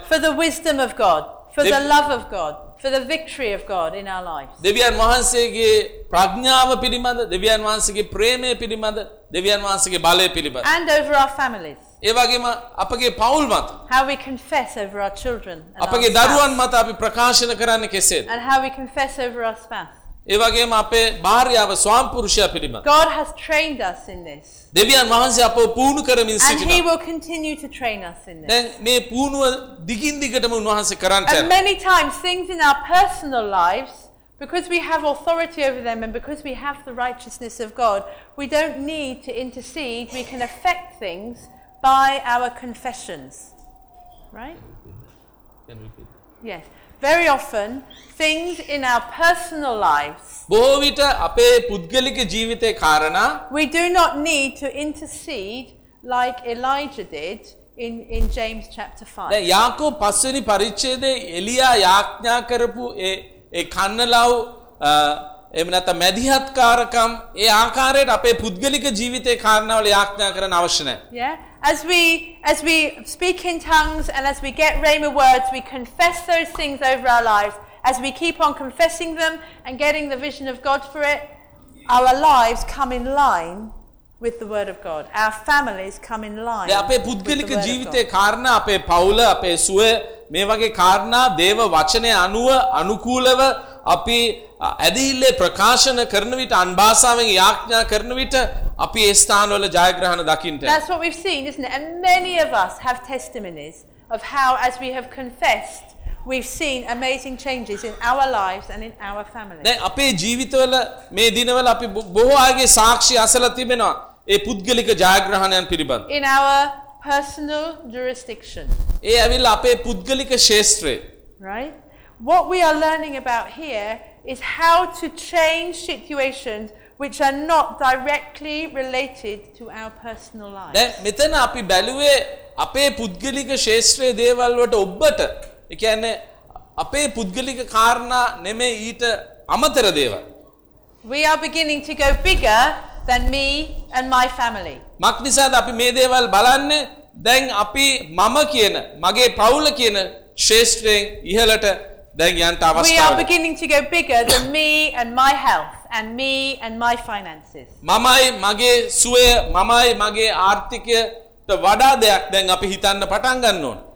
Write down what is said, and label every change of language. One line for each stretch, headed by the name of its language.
English: For the wisdom of God, for the love of God, for the victory of God in our lives.
Sinhala: දෙවියන් වහන්සේගේ ප්‍රඥාව පිළිබඳ, දෙවියන් වහන්සේගේ ප්‍රේමය පිළිබඳ, දෙවියන් වහන්සේගේ බලය පිළිබඳ.
English: And over our families.
Sinhala: ඒ වගේම අපගේ පවුල් මත.
English: How we confess over our children.
Sinhala: අපගේ දරුවන් මත අපි ප්‍රකාශන කරන්නේ කෙසේද?
English: And how we confess over our spouse.
Sinhala: ඒ වගේම අපේ භාර්යාව ස්වාමිපුරුෂයා පිළිබඳ.
English: God has trained us in this.
Sinhala: දෙවියන් වහන්සේ අපව පුහුණු කරමින් සිටිනවා.
English: And he will continue to train us in this.
Sinhala: දැන් මේ පුහුණුව දිගින් දිගටම උන්වහන්සේ කරන්න යනවා.
English: And many times things in our personal lives because we have authority over them and because we have the righteousness of God, we don't need to intercede. We can affect things by our confessions. Right? Can we repeat? Yes. Very often things in our personal lives
Sinhala: බොහෝ විට අපේ පුද්ගලික ජීවිතේ කාරණා
English: we do not need to intercede like Elijah did in James chapter 5
Sinhala: දැන් යාකෝබ පස්වෙනි පරිච්ඡේදයේ එලියා යාඥා කරපු ඒ කන්නලව් එහෙම නැත්නම් මැදිහත්කාරකම් ඒ ආකාරයට අපේ පුද්ගලික ජීවිතේ කාරණාවල යාඥා කරන්න අවශ්‍ය නැහැ
English: yeah as we speak in tongues and as we get rhema words we confess those things over our lives as we keep on confessing them and getting the vision of God for it our lives come in line with the word of God our families come in line
Sinhala: දැන් අපේ පුද්ගලික ජීවිතේ කාරණා අපේ පවුල අපේ සුවය මේ වගේ කාරණා දේව වචනේ අනුව අනුකූලව අපි ඇදහිල්ලේ ප්‍රකාශන කරන විට අන්භාෂාවෙන් යාඥා කරන විට අපි ඒ ස්ථානවල ජයග්‍රහණ දකින්නට
English: That's what we've seen isn't it and many of us have testimonies of how as we have confessed we've seen amazing changes in our lives and in our families
Sinhala: දැන් අපේ ජීවිතවල මේ දිනවල අපි බොහෝ ආගේ සාක්ෂි අසලා තිබෙනවා ඒ පුද්ගලික ජයග්‍රහණයන් පිළිබඳ
English: In our personal jurisdiction
Sinhala: ඒ අවිල් අපේ පුද්ගලික ශේෂ්ත්‍රේ
English: Right What we are learning about here is how to change situations which are not directly related to our personal lives.
Sinhala: දැන් මෙතන අපි බැලුවේ අපේ පුද්ගලික ශේෂ්ත්‍රයේ දේවල් වලට ඔබට, ඒ කියන්නේ අපේ පුද්ගලික කාරණා නෙමෙයි ඊට අමතර දේවල්.
English: We are beginning to go bigger than me and my family.
Sinhala: මක්නිසාද අපි මේ දේවල් බලන්නේ? දැන් අපි මම කියන, මගේ පවුල කියන ශේෂ්ත්‍රයෙන් ඉහළට දැන් යන්ට අවස්ථාවක්.
English: We are beginning to go bigger than me and my health. And me and my finances.
Sinhala: මමයි මගේ සුවය මමයි මගේ ආර්ථිකයට වඩා දෙයක් දැන් අපි හිතන්න පටන් ගන්න ඕන.